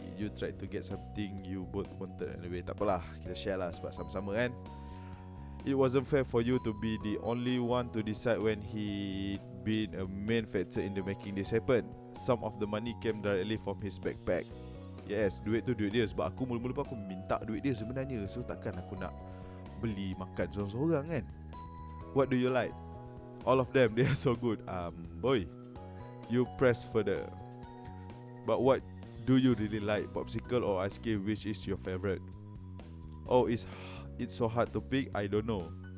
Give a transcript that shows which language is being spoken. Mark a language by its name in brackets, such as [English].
[English] You try to get something you both wanted anyway. [Malay] Tak apalah, kita share lah sebab sama-sama kan. [English] It wasn't fair for you to be the only one to decide when he'd been a main factor in the making this happen. Some of the money came directly from his backpack. [Malay] Yes, duit tu duit dia. Sebab aku mula-mula pun aku minta duit dia sebenarnya. So takkan aku nak beli makan seorang-seorang kan. [English] What do you like? All of them, they are so good. Boy, you press further. But what do you really like? Popsicle or ice cream? Which is your favorite? Oh, it's so hard to pick. I don't know.